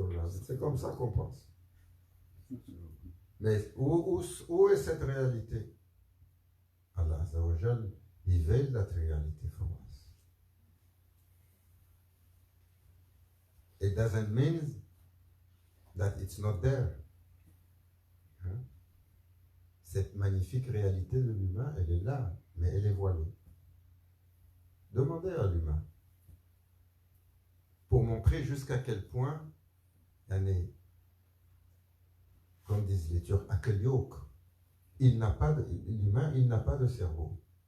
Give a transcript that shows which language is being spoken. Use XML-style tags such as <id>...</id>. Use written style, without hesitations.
<fr>C'est comme ça qu'on pense. Mais où est cette réalité?</fr> <en>Allah Azza wa Jal, he veiled that reality from us. It doesn't mean that it's not there. Hein?</en> <fr>Cette magnifique réalité de l'humain, elle est là, mais elle est voilée. Demandez à l'humain pour montrer jusqu'à quel point comme disent les Turcs, l'humain il n'a pas de cerveau.</fr>